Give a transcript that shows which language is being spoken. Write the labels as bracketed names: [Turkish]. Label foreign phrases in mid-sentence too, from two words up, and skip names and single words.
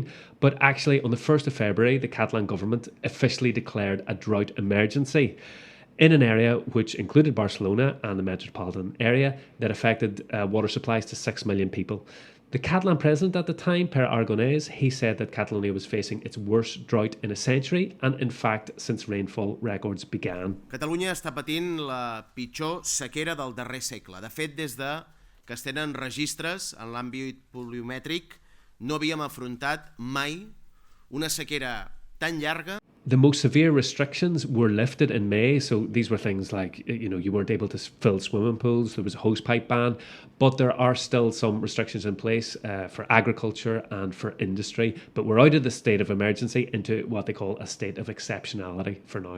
[English] But actually, on the 1st of February, the Catalan government officially declared a drought emergency in an area which included Barcelona and the metropolitan area that affected water supplies to 6 million people. The Catalan president at the time, Per Aragonès, he said that Catalonia was facing its worst drought in a century and, in fact, since rainfall records began. [Catalan] Catalunya està patint la pitjor sequera del darrer segle. De fet, des de que es tenen registres en l'àmbit pluviomètric, no havíem afrontat mai una sequera tan llarga. [English] The most severe restrictions were lifted in May. So these were things like, you weren't able to fill swimming pools. There was a hosepipe ban, but there are still some restrictions in place for agriculture and for industry. But we're out of the state of emergency into what they call a state of exceptionality for now.